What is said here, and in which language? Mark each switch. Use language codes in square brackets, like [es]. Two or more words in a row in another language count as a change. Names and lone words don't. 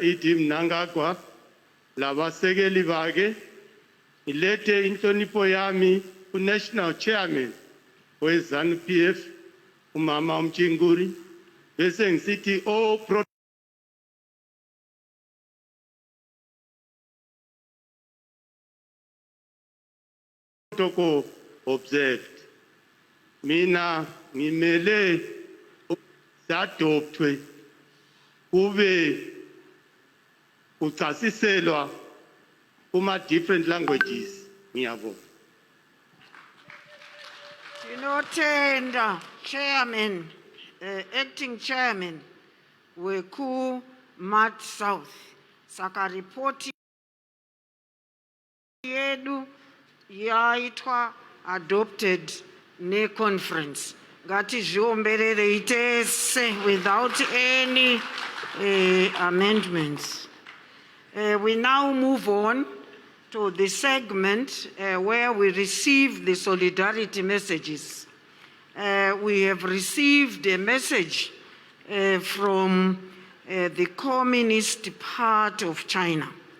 [nd] Mnangagwa labasekeli bakhe ngilete inhlonipho yami [en] unational chairman [nd] weZANU Pf umama umchinguri bese ngisithi [en] protocol observed. [nd] Mina ngimele sadoptwe kube kuchasiselwa kuma [en] different languages. [nd] Ngiyabonga. [sn] Tinotenda chairman, [en] acting chairman [sn] weku Mat South. Saka ripoti yedu yaitwa adopted ne conference. Ngati zviomberere itese [en] without any amendments. We now move on to the segment where we receive the solidarity messages. We have received a message from the Communist Party of China.